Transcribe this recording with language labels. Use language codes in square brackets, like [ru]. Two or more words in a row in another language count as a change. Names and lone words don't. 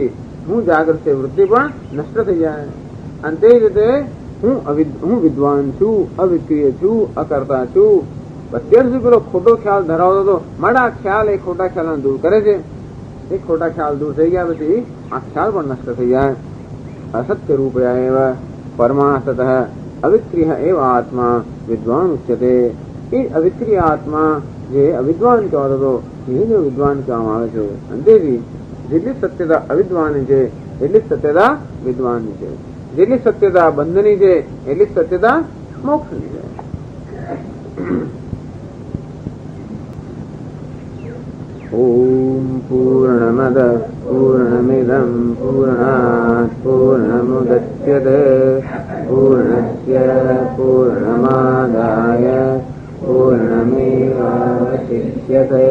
[gu] હું જાગ્રત છે, વૃત્તિ પણ નષ્ટ થઈ જાય. અને તે રીતે હું વિદ્વાન છું, અવિક્રિય છું, અકર્તા છું. અત્યાર સુધી પેલો ખોટો ખ્યાલ ધરાવતો હતો, મારા ખ્યાલ એ ખોટા ખ્યાલ દૂર કરે છે. એ ખોટા ખ્યાલ દૂર થઈ ગયા પછી આ ખ્યાલ પણ નષ્ટ થઈ જાય. [sa] असत्य रूपया एव परमार्थतः अविक्रिय एव आत्मा विद्वान उच्यते. [gu] એ અવિક્રિય આત્મા જે અવિદ્વાન કહેવાતો હતો એ જો વિદ્વાન કહેવામાં આવે છે. અંતેથી જેટલી સત્યતા અવિદ્વાનની છે એટલી સત્યતા વિદ્વાનની છે. જેટલી સત્યતા બંધની છે એટલી સત્યતા મોક્ષની છે. [sa] ओम पूर्णमद पूर्णमिदं पूर्णात पूर्णमुदच्यते पूर्णस्य पूर्णमादाय पूर्णमेवावशिष्यते.